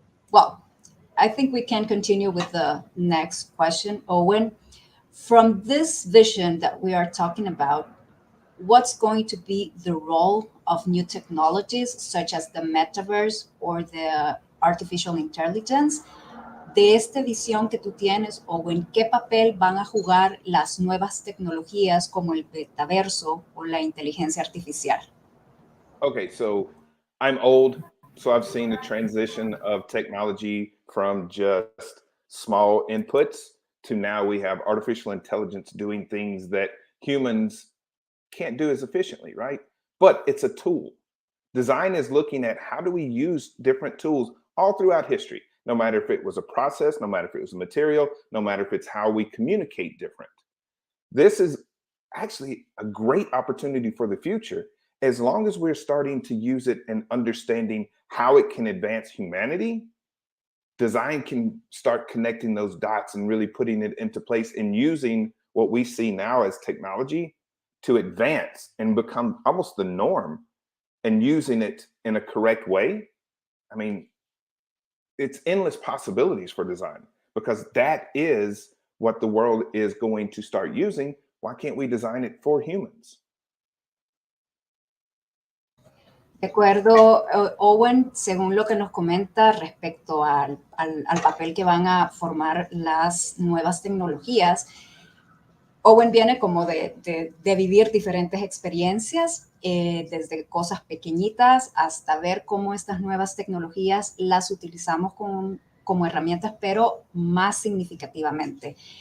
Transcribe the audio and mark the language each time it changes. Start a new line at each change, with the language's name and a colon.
English: Well, I think we can continue with the next question, Owen. From this vision that we are talking about, what's going to be the role of new technologies such as the metaverse or the artificial intelligence?
Spanish: De esta visión que tú tienes, Owen, ¿qué papel van a jugar las nuevas tecnologías como el metaverso o la inteligencia artificial?
English: Okay, so I'm old, so I've seen the transition of technology from just small inputs to now we have artificial intelligence doing things that humans can't do as efficiently, right? But it's a tool. Design is looking at how do we use different tools all throughout history, no matter if it was a process, no matter if it was a material, no matter if it's how we communicate different. This is actually a great opportunity for the future, as long as we're starting to use it and understanding how it can advance humanity. Design can start connecting those dots and really putting it into place and using what we see now as technology to advance and become almost the norm, and using it in a correct way. I mean, it's endless possibilities for design, because that is what the world is going to start using. Why can't we design it for humans?
Spanish: De acuerdo, Owen, según lo que nos comenta respecto al papel que van a formar las nuevas tecnologías, Owen viene como de vivir diferentes experiencias, desde cosas pequeñitas hasta ver cómo estas nuevas tecnologías las utilizamos como herramientas, pero más significativamente.